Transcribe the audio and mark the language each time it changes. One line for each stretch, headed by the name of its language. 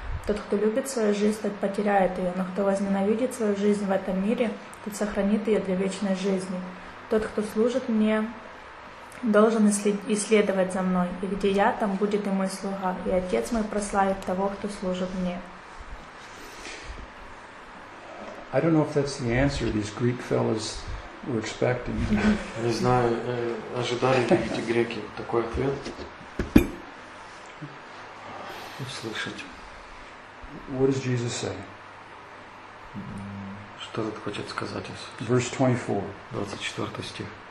Russian: Тот, кто любит свою жизнь, тот потеряет ее, но кто возненавидит свою жизнь в этом мире, тот сохранит ее для вечной жизни. Тот, кто служит мне, должен и следовать за мной, и где я, там будет и мой слуга, и Отец мой прославит того, кто служит мне».
English: I don't know if that's the answer these Greek fellows were expecting.
Russian: Не знаю, ожидали ли эти греки такой ответ. Услышать.
English: What does Jesus say?
Russian: Что тут хочет сказать Иисус?
English: Verse 24.
Russian: 24 стих.